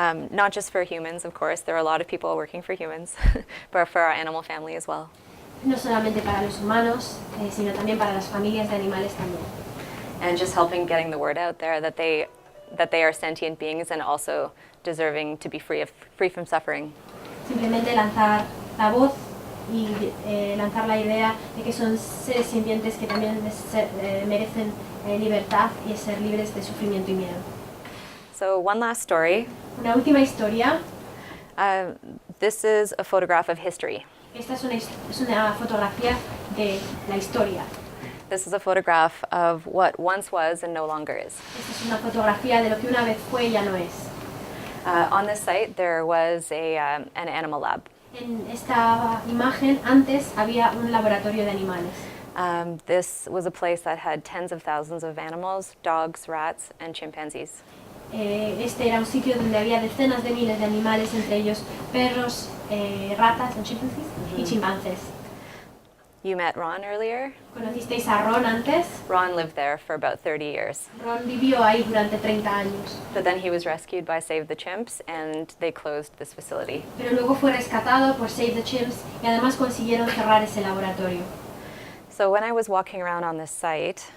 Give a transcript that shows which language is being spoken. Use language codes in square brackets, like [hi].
[en] Not just for humans, of course. There are a lot of people working for humans, but for our animal family as well. [es] No solamente para los humanos, sino también para las familias de animales también. [en] And just helping getting the word out there that they are sentient beings and also deserving to be free from suffering. [es] Simplemente lanzar la voz y lanzar la idea de que son seres sintientes que también merecen libertad y ser libres de sufrimiento y miedo. [en] So one last story. [es] Una última historia. [en] This is a photograph of history. [es] Esta es una fotografía de la historia. [en] This is a photograph of what once was and no longer is. [es] Esta es una fotografía de lo que una vez fue y ya no es. [en] On this site, there was an animal lab. [es] En esta imagen antes había un laboratorio de animales. [en] This was a place that had tens of thousands of animals, dogs, rats, and chimpanzees. [es] Este era un sitio donde había decenas de miles de animales, entre ellos perros, ratas, chimpanzees, y chimpancés. [en] You met Ron earlier? [es] ¿Conocisteis a Ron antes? [en] Ron lived there for about 30 years. [es] Ron vivió ahí durante 30 años. [en] But then he was rescued by Save the Chimps, and they closed this facility. [es] Pero luego fue rescatado por Save the Chimps y además consiguieron cerrar ese laboratorio. [en] So when I was walking around on this site,